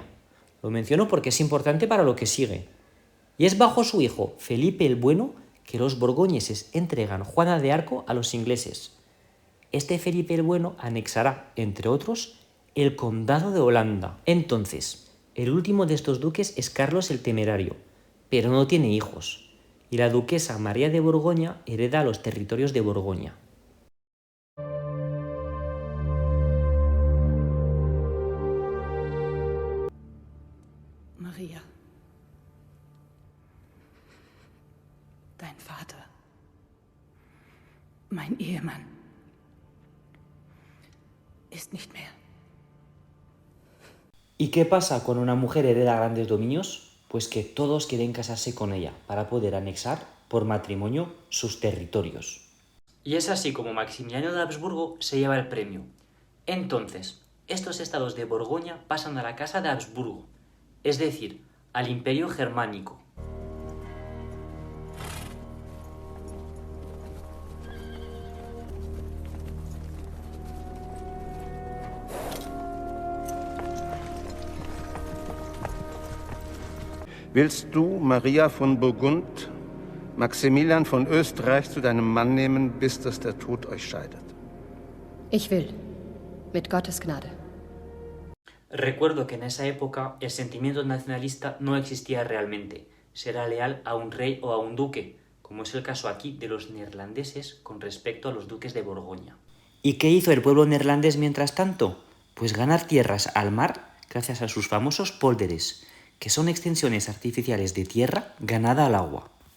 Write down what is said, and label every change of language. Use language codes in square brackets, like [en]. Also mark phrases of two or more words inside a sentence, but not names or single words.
[es] Lo menciono porque es importante para lo que sigue. Y es bajo su hijo Felipe el Bueno que los borgoñeses entregan Juana de Arco a los ingleses. Este Felipe el Bueno anexará, entre otros, el Condado de Holanda. Entonces, el último de estos duques es Carlos el Temerario, pero no tiene hijos. y la duquesa María de Borgoña hereda los territorios de Borgoña. [de] Maria, dein Vater, mein Ehemann, ist nicht mehr. [es] ¿Y qué pasa cuando una mujer hereda grandes dominios? Pues que todos quieren casarse con ella para poder anexar por matrimonio sus territorios. Y es así como Maximiliano de Habsburgo se lleva el premio. Entonces, estos estados de Borgoña pasan a la casa de Habsburgo, es decir, al Imperio Germánico. [de] Willst du Maria von Burgund, Maximilian von Österreich zu deinem Mann nehmen, bis dass der Tod euch scheidet? Ich will. Mit Gottes Gnade. [es] Recuerdo que en esa época el sentimiento nacionalista no existía realmente. Será leal a un rey o a un duque, como es el caso aquí de los neerlandeses con respecto a los duques de Borgoña. ¿Y qué hizo el pueblo neerlandés mientras tanto? Pues ganar tierras al mar gracias a sus famosos pólders, que son extensiones artificiales de tierra ganada al agua.